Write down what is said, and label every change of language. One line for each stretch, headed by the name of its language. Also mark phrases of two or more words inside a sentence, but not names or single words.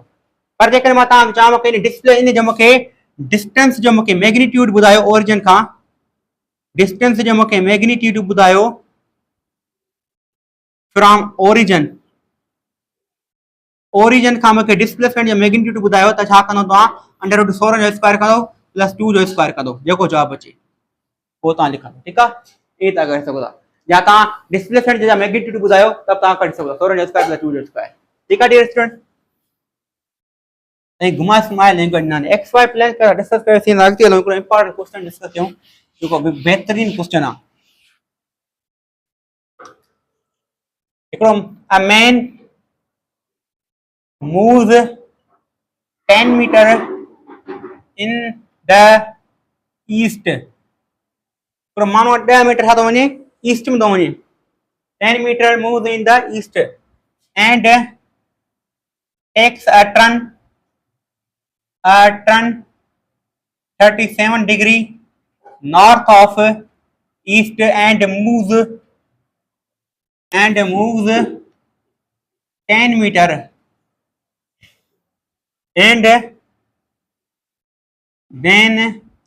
Sindhi: पर जेकॾहिं मां तव्हांखे चवां मूंखे इन डिस्प्ले इन जो मूंखे डिस्टेंस जो मूंखे मैग्नीट्यूड ॿुधायो ओरिजिन खां, डिस्टेंस जो मूंखे मैग्नीट्यूड ॿुधायो
English: from origin,
Sindhi: ओरिजिन खां मूंखे डिस्प्लेसमेंट जो मैग्नीट्यूड ॿुधायो त छा कंदो तव्हां √16 जो स्क्वायर कंदो प्लस 2 जो स्क्वायर कंदो, जेको जवाब अचे पोइ तव्हां लिखंदो, ठीकु आहे। ये तव्हां करे सघो था, या तव्हां डिस्प्लेसमेंट जो मैग्नीट्यूड ॿुधायो त तव्हां कढी सघो 16 जो स्क्वायर प्लस 2 जो स्क्वायर, ठीकु आहे डियर स्टूडेंट। ऐं घुमाए सुमाए लैंग्वेज ना
English: x y plane
Sindhi: का डिस्कस करे थी अॻिते हलूं हिकिड़ो
English: important question
Sindhi: डिस्कस कयूं जेको बेहतरीन क्वेश्चन आहे।
English: हिकिड़ो a man moves 10 meter in the east,
Sindhi: हिकिड़ो माण्हू 10 मीटर छा थो वञे ईस्ट में थो वञे,
English: 10 meter moves in the east and takes a turn 37 degree north of east and moves 10 meter and then